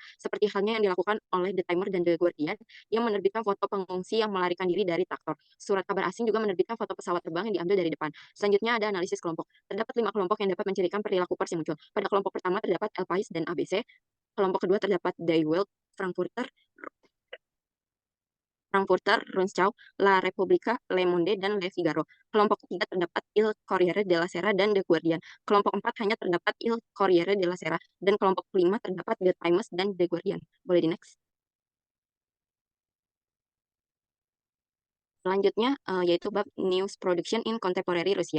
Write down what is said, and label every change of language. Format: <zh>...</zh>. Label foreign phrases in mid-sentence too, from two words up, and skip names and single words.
<id>Seperti halnya yang dilakukan oleh The Timer dan The Guardian yang menerbitkan foto pengungsi yang melarikan diri dari traktor. Surat kabar asing juga menerbitkan foto pesawat terbang yang diambil dari depan. Selanjutnya ada analisis kelompok. Terdapat 5 kelompok yang dapat mencirikan perilaku pers yang muncul. Pada kelompok pertama terdapat El Pais dan ABC. Kelompok kedua terdapat Die Welt, Frankfurter Rundschau, La Repubblica, Le Monde, dan Le Figaro. Kelompok ketiga terdapat Il Corriere della Sera dan The Guardian. Kelompok empat hanya terdapat Il Corriere della Sera. Dan kelompok kelima terdapat The Times dan The Guardian. Boleh di next. Selanjutnya yaitu bab News Production in Contemporary Russia.</id>